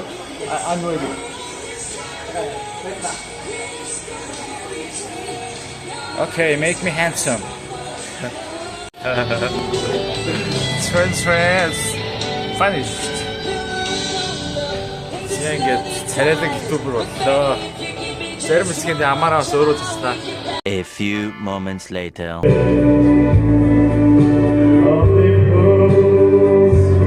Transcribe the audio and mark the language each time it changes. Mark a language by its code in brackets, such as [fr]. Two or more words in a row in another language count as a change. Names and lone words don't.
[en] I'm ready. Okay, make me handsome. Trans finished. [mn] Сега ингээд царайлаг ютубер боллоо. Зарим хэсгэнд амаараас өөрөө туслаа. [en] A few moments later.